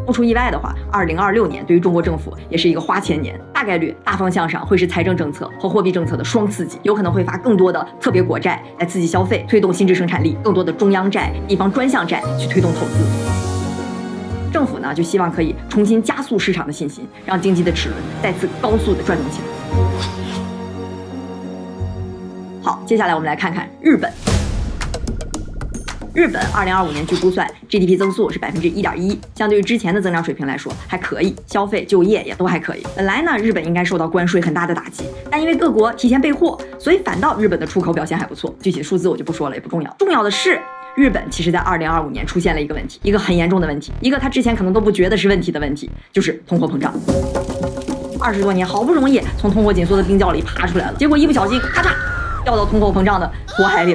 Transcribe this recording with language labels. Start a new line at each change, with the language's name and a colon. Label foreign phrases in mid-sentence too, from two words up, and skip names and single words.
Chinese: 不出意外的話，2026年對於中國政府也是一個花錢年，大概率大方向上會是財政政策和貨幣政策的雙刺激，有可能會發更多的特別國債來刺激消費，推動新質生產力，更多的中央債、地方專項債去推動投資。政府呢就希望可以重新加速市场的信心，讓經濟的齒輪再次高速的轉動起來。好，接下來我們來看看日本。日本2025年据估算 GDP 增速是1.1%，相对于之前的增长水平来说还可以，消費、就業也都還可以。本來呢，日本應該受到關稅很大的打擊，但因為各國提前備貨，所以反倒日本的出口表現還不錯。具體數字我就不說了，也不重要。重要的是，日本其實在2025年出現了一個問題，一個很嚴重的問題，一個他之前可能都不覺得是問題的問題，就是通貨膨脹。20多年好不容易從通貨緊縮的冰窖裡爬出來了，結果一不小心咔嚓掉到通貨膨脹的火海裡了。